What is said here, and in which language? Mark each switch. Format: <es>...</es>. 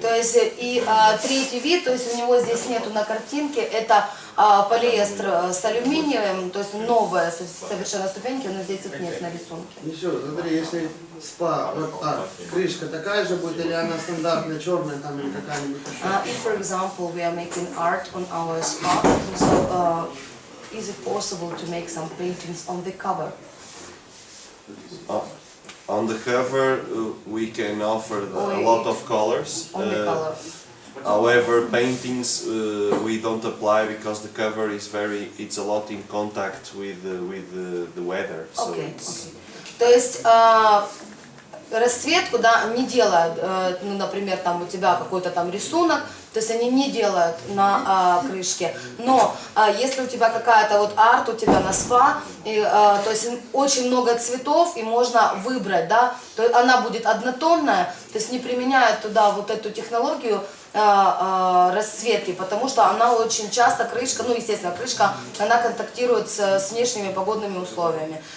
<ru>то есть и третий вид, то есть у него здесь нету на картинке, это полиэстер с алюминием, то есть новая совершенно ступеньки, но здесь их нет на рисунке. Еще, смотри, если спа, вот, крышка такая же будет, или она стандартная, черная там, или какая-нибудь еще?</ru> <en>If, for example, we are making art on our spa, so is it possible to make some paintings on the cover? On the cover, we can offer a lot of colors. On the color. However, paintings we don't apply because the cover is it's a lot in contact with the weather. So Okay, it's, okay.</en> <ru>То есть расцветку, да, не делают, ну, например, там у тебя какой-то там рисунок, то есть они не делают на крышке, но если у тебя какая-то вот арт, у тебя на спа, то есть очень много цветов и можно выбрать, да, то есть она будет однотонная, то есть не применяют туда вот эту технологию расцветки, потому что она очень часто, крышка, ну естественно крышка, она контактирует с внешними погодными условиями.</ru>